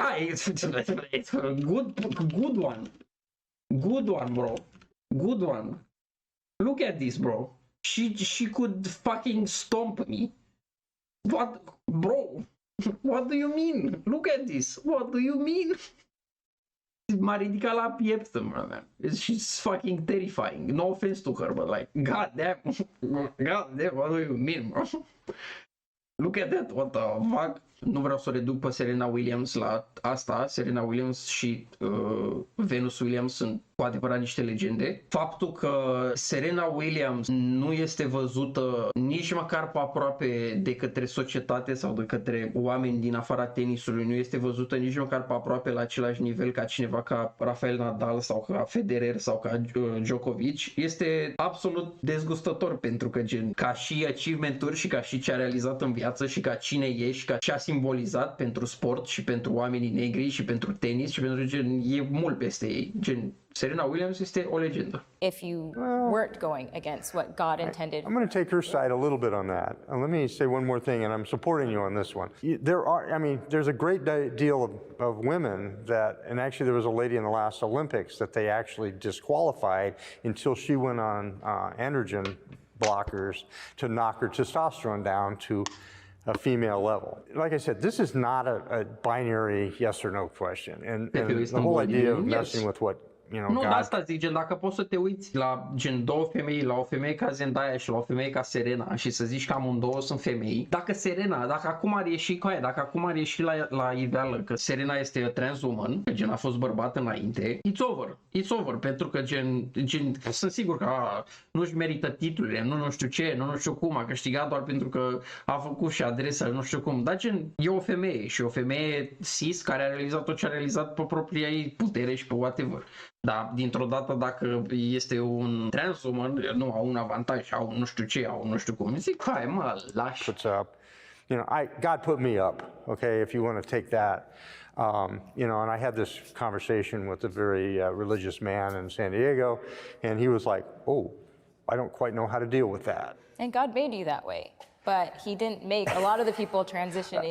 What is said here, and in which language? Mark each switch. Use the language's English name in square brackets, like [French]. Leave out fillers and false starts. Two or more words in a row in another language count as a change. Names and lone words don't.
[English] Yeah, it's a good one. Good one, bro. Good one. Look at this, bro. She could fucking stomp me. What, bro? What do you mean? Look at this. What do you mean? [Romanian] M-a ridicat la piept, man. [English] She's fucking terrifying. No offense to her, but like, god damn, what do you mean, bro? Look at that, what the fuck? [Romanian] Nu vreau să o reduc pe Serena Williams la asta. Serena Williams și Venus Williams sunt cu adevărat niște legende. Faptul că Serena Williams nu este văzută nici măcar pe aproape de către societate sau de către oameni din afara tenisului, nu este văzută nici măcar pe aproape la același nivel ca cineva ca Rafael Nadal sau ca Federer sau ca Djokovic, este absolut dezgustător, pentru că gen, ca și achievement-uri și ca și ce a realizat în viață și ca cine e și ca ce a simbolizat pentru sport și pentru oamenii negri și pentru tenis și pentru gen, e mult peste ei. Gen, Serena Williams este o legendă. [English] If you weren't going against what God intended. I'm going to take her side a little bit on that. And let me say one more thing, and I'm supporting you on this one. There's a great deal of women that, and actually there was a lady in the last Olympics that they actually disqualified until she went on androgen blockers to knock her testosterone down to a female level. Like I said, this is not a binary yes or no question. And the whole idea of messing with what, you know, [Romanian] nu, [English] God... [Romanian] de asta zic, gen, dacă poți să te uiți la gen două femei, la o femeie ca Zendaya și la o femeie ca Serena și să zici că amândouă sunt femei, dacă acum ar ieși la iveală că Serena este o [English] trans woman, [Romanian] că gen a fost bărbat înainte, [English] it's over, [Romanian] pentru că gen sunt sigur că nu-și merită titlurile, nu știu ce, nu știu cum, a câștigat doar pentru că a făcut și adresa, nu știu cum, dar gen, e o femeie și o femeie cis care a realizat tot ce a realizat pe propria ei putere și pe whatever. Dar dintr-o dată dacă este un [English] trans woman, [Romanian] nu au un avantaj, au nu știu ce, au nu știu cum. Zic, hai mă, lași. [English] Puts up. You know, God put me up, okay, if you want to take that. You know, and I had this conversation with a very religious man in San Diego, and he was like, oh, I don't quite know how to deal with that. And God made you that way. But he didn't make a lot of the people transitioning.